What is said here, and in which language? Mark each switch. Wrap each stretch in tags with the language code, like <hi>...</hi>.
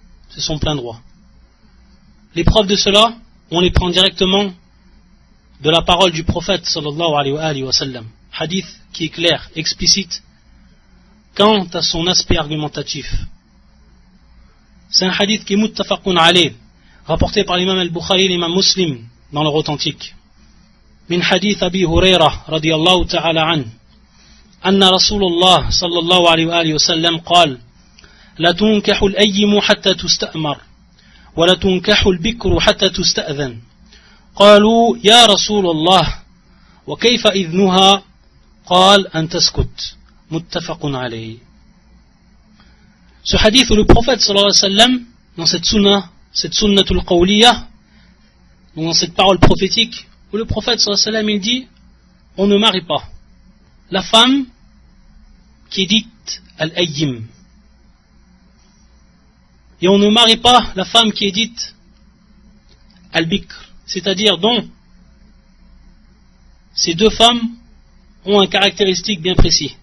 <fr>C'est son plein droit. Les preuves de cela, on les prend directement de la parole du prophète sallallahu alayhi wa sallam. Hadith qui est clair, explicite, quant à son aspect argumentatif. C'est un hadith qui est muttafaqun alayh, rapporté par l'imam al-Bukhari et l'imam Muslim dans leur authentique.</fr> <ar>Min hadith Abi Hurairah radiyallahu ta'ala an, anna Rasulullah sallallahu alayhi wa sallam قال لا تنكح الأيم حتى تستأمر ولا تنكح البكر حتى تستأذن قالوا يا رسول الله وكيف إذنها قال أن تسكت متفق عليه.</ar> <fr>Ce hadith où le prophète sallallahu alayhi wa sallam, dans cette sunnatul qawliya, dans cette parole prophétique, où le prophète sallallahu alayhi wa sallam il dit, on ne marie pas la femme qui est dite al-ayyim, et on ne marie pas la femme qui est dite al-bikr, c'est-à-dire dont ces deux femmes ont un caractéristique bien précis.</fr>